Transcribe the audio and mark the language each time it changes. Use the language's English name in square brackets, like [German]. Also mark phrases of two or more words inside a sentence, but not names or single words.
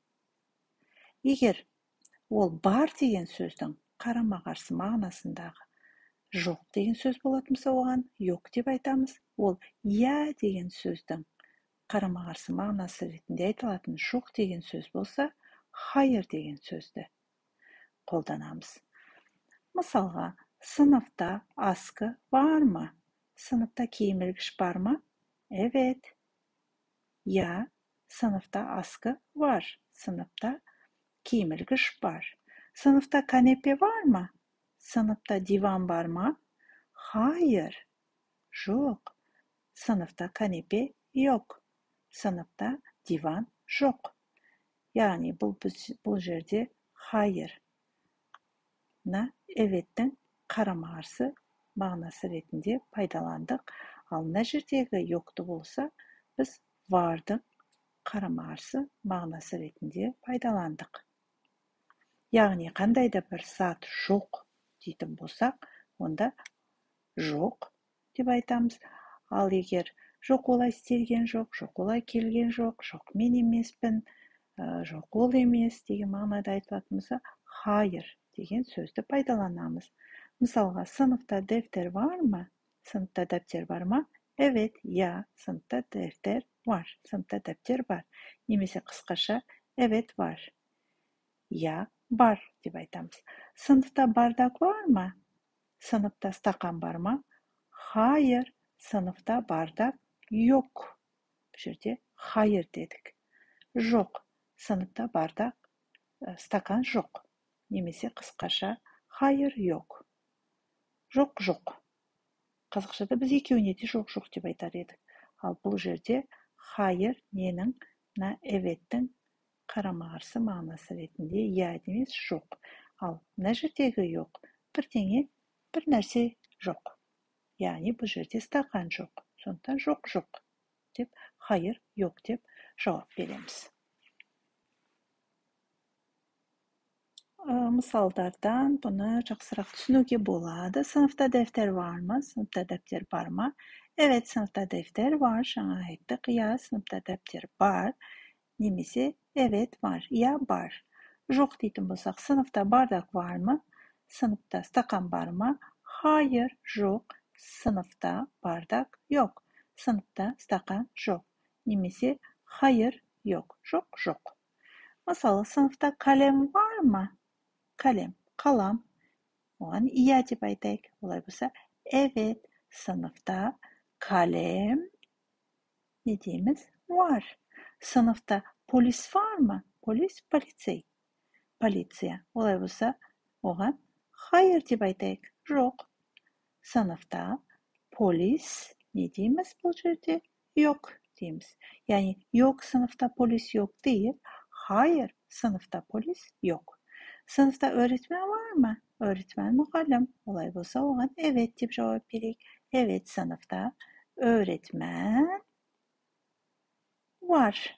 [Kazakh] Егер ол бар деген сөздің қарама-қарсы мағынасындағы жоқ деген сөз болатын болса, оған yok деп айтамыз. Ол я деген сөздің қарама-қарсы мағынасы ретінде айтылатын жоқ деген сөз болса, hayır деген сөзді қолданамыз. Мысалға, [Turkish] sınıfta askı var mı? [Kazakh] Sınıfta kiyim-ілгіш бар ма? [Turkish] Evet. Ya, sınıfta askı var. Sınıfta kiyim-ілгіш var. Sınıfta kanepe var mı? Sınıfta divan var mı? Hayır. Yok. Sınıfta kanepe yok. Sınıfta divan yok. Yani [Kazakh] бұл жерде hayır на evet'ten қарама-қарсы мағынасы ретінде пайдаландық. Ал мына жердегі yokты болса, біз вардың қарама-қарсы мағынасы ретінде пайдаландық. Яғни қандай да бір зат жоқ дейтін болсақ, онда жоқ деп айтамыз. Ал егер жоқ олай істелген жоқ, жоқ олай келген жоқ, жоқ мен емеспін, жоқ ол емес деген мағынада айтылатын болса, hayır деген сөзді пайдаланамыз. Мысалға, [Turkish] sınıfta defter var mı? Sınıfta defter var mı? Evet, ya, sınıfta defter var. Sınıfta defter var. [Kazakh] Немесе қысқаша, [Turkish] evet var. Ya, var [Kazakh] деп айтамыз. [Turkish] Sınıfta bardak var mı? Sınıfta стакан var mı? Hayır, sınıfta bardak yok. Bu жерде hayır dedik. Жоқ, sınıfta bardak, [Kazakh] стакан жоқ. Немесе қысқаша, [Turkish] hayır yok. [Kazakh] Жоқ, жоқ. Қазақшада біз екеуіне де жоқ, жоқ деп айтар едік. Ал бұл жерде hayır ненің, мына evet'тің қарама-қарсы мағынасы ретінде я емес жоқ. Ал мына жердегі жоқ, бірдеңе, бір нәрсе жоқ. Яғни бұл жерде стақан жоқ. Сондықтан жоқ, жоқ деп, [Turkish] hayır, yok [Kazakh] деп жауап береміз. Мысалдардан бұны жақсырақ түсінуге болады. [Turkish] Sınıfta defter var mı? Sınıfta defter var mı? Evet, sınıfta defter var. [Kazakh] Жаңа айттық, [Turkish] ya, sınıfta defter var. Немесе evet var, ya var. [Kazakh] Жоқ дейтін болсақ, [Turkish] sınıfta bardak var mı? Sınıfta [Kazakh] стакан бар ма? [Turkish] Hayır, жоқ. Sınıfta bardak yok. [Kazakh] Sınıfta стакан жоқ. Немесе [Turkish] hayır, yok. [Kazakh] Жоқ, жоқ. Мысалы, [Turkish] sınıfta kalem var mı? Kalem, [Kazakh] қалам. Оған iya деп айтайық. Олай болса, [Turkish] evet, sınıfta kalem ne дейміз? Var. Sınıfta polis var mı? Polis, [Kazakh] полицей. Полиция. Олай болса, оған hayır деп айтайық. Жоқ. [Turkish] Sınıfta polis ne [Kazakh] дейміз бұл жерде? Yok дейміз. [Turkish] Yani yok, sınıfta polis yok değil. Hayır, sınıfta polis yok. Sınıfta öğretmen var mı? Öğretmen muallim. Olay bolsa oğan evet deyip cevap vereyik. Evet, sınıfta öğretmen var.